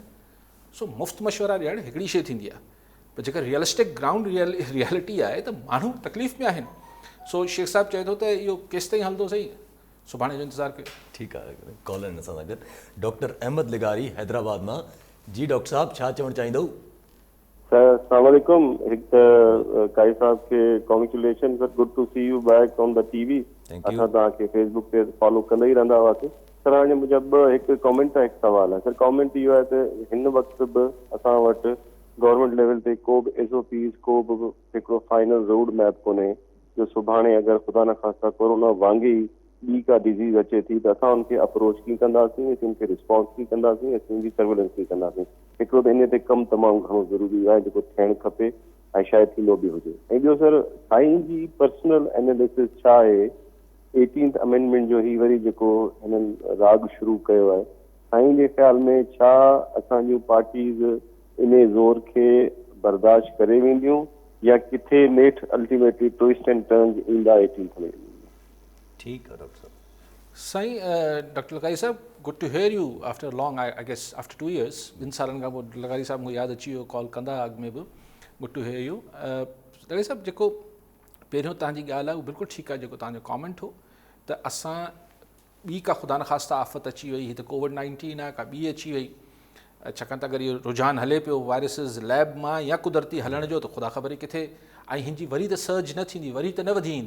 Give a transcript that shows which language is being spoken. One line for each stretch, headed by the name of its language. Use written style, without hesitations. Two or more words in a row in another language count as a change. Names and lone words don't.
Sindhi: सो मुफ़्त मशवरा ॾियणु हिकिड़ी शइ थींदी आहे, पर जेका
English: realistic ground reality
Sindhi: आहे त माण्हू तकलीफ़ में आहिनि। सो शेख साहब चए थो त इहो केसि ताईं हलंदो सही, सुभाणे जो इंतज़ारु कयो। ठीकु आहे, कॉल आहिनि असां सां गॾु डॉक्टर अहमद लिगारी हैदराबाद मां। जी डॉक्टर साहब, छा चवणु चाहींदो?
Urdu: سر السلام علیکم۔ ایک کائی صاحب کے کانگریچولیشن سر,
English: good to see you back on the TV.
Sindhi: असां तव्हांखे फेसबुक ते फॉलो कंदा ई रहंदा हुआसीं सर। हाणे मुंहिंजा हिकु कॉमेंट आहे, हिकु सवाल आहे सर। कॉमेंट इहो आहे त हिन वक़्तु बि असां वटि
English: government level
Sindhi: ते को बि SOPs, को बि हिकिड़ो
English: final road map
Sindhi: कोन्हे जो सुभाणे अगरि ख़ुदा न ख़ास्ता कोरोना वांगुरु ॿी का डिज़ीज़ अचे थी त असां हुनखे अप्रोच कीअं कंदासीं, हुनखे रिस्पॉन्स कीअं कंदासीं, हुनजी सर्वेलेंस कीअं कंदासीं। हिकिड़ो त इन ते कमु तमामु घणो ज़रूरी आहे जेको थियणु खपे ऐं शायदि थींदो बि हुजे। ऐं ॿियो सर, साईं जी
English: personal analysis
Sindhi: छा आहे
English: 18th amendment
Sindhi: जो ही वरी जेको हिननि राग शुरू कयो आहे, साईं जे ख़्याल में छा असांजूं पार्टीज़ इन ज़ोर खे बर्दाश्त करे वेंदियूं या किथे नेठि
English: ultimately twist and turns
Sindhi: ईंदा 18th में? ठीकु आहे डॉक्टर साहब। साईं डॉक्टर लगारी साहब,
English: good to hear you after long, I guess after 2 years.
Sindhi: 2 सालनि खां पोइ लगारी साहब मूंखे यादि अची वियो, कॉल कंदा अॻु में बि।
English: good to hear you Lagari sahab.
Sindhi: जेको पहिरियों तव्हांजी ॻाल्हि आहे उहो बिल्कुलु ठीकु आहे, जेको तव्हांजो कॉमेंट हो त असां ॿी का ख़ुदा न ख़ास्ता आफ़त अची वई, हीअ त COVID-19 आहे, का ॿी अची वई, छाकाणि त अगरि इहो रुझान हले पियो वायरसिस लैब मां या कुदरती हलण जो, त ख़ुदा ख़बर किथे, ऐं हिन जी वरी त सर्ज न थींदी, वरी त न वधी ईंदी।